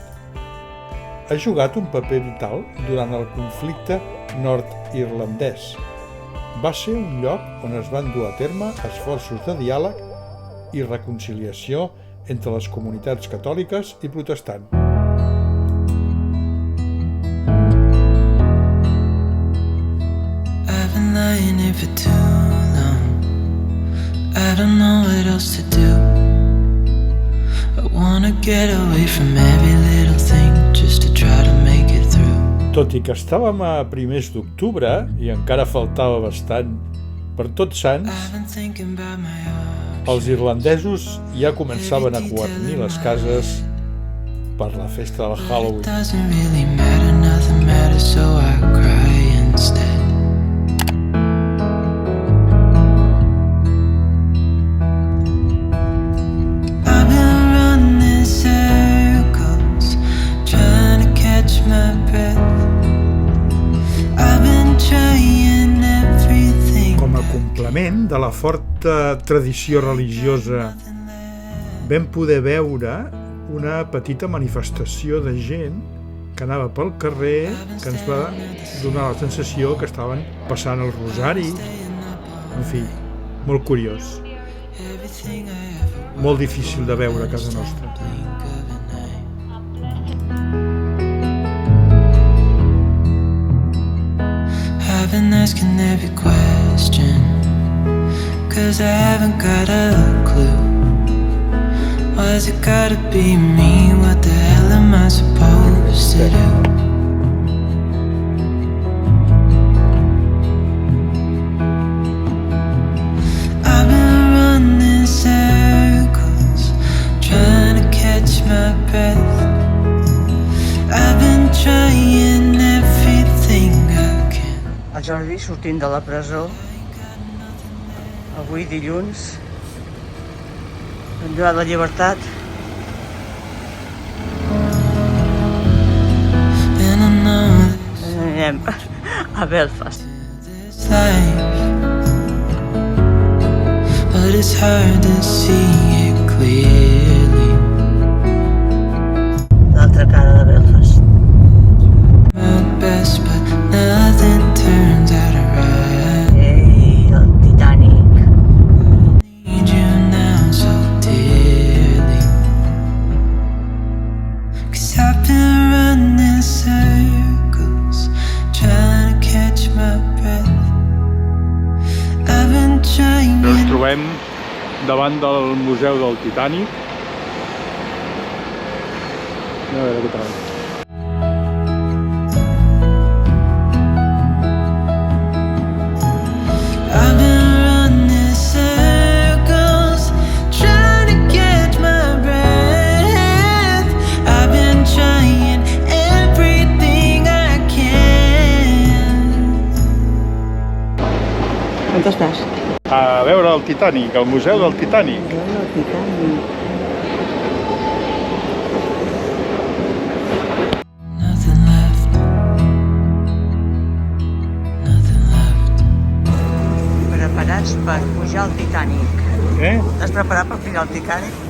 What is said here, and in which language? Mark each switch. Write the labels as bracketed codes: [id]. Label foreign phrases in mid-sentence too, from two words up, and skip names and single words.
[ca] Ha jugat un paper vital durant el conflicte nord-irlandès. va ser un lloc on es van dur a terme esforços de diàleg i reconciliació entre les comunitats catòliques i protestants. [en] I've been lying here for too long. I don't know what else to do. I wanna get away from every little thing just to try to make it through. [ca] Tot i que estàvem a primers d'octubre i encara faltava bastant per Tots Sants, [en] I've been thinking about my options. [ca] els irlandesos ja començaven a guarnir les cases per la festa del Halloween. [en] Doesn't really matter, nothing matters, so I cry instead. I've been running circles, trying to catch my breath. I've been trying everything. [ca] Com a complement de la forta tradició religiosa, vam poder veure una petita manifestació de gent que anava pel carrer, que ens va donar la sensació que estaven passant el rosari. En fi, molt curiós. Molt difícil de veure a casa nostra. [en] I've been asking every question, 'cause I haven't got a clue. Why's it gotta be me? What the hell am I supposed to do? I've been running circles, trying to catch my breath. I've been trying everything I can. [ca] El Jordi sortint de la presó, avui dilluns, en la llibertat. [en] And I know [ca] Anem a Belfast. [en] this life, but it's hard to see it clearly. [ca] L'altra cara de Belfast. [en] My best, but nothing turns out right. [ca] Ei, el Titanic. [en] Need you now so dearly. 'Cause I've been running circles, trying to catch my breath. I've been trying. [ca] Ens trobem davant del Museu del Titanic. A veure què tal. [en] I've been running circles, trying to catch my breath. I've been trying everything I can. [ca] On estàs? A veure el Titanic, al Museu del Titanic. El Titanic. [en] Nothing left. Nothing left. [ca] Preparats per pujar al Titanic. Estàs preparat per pujar al Titanic?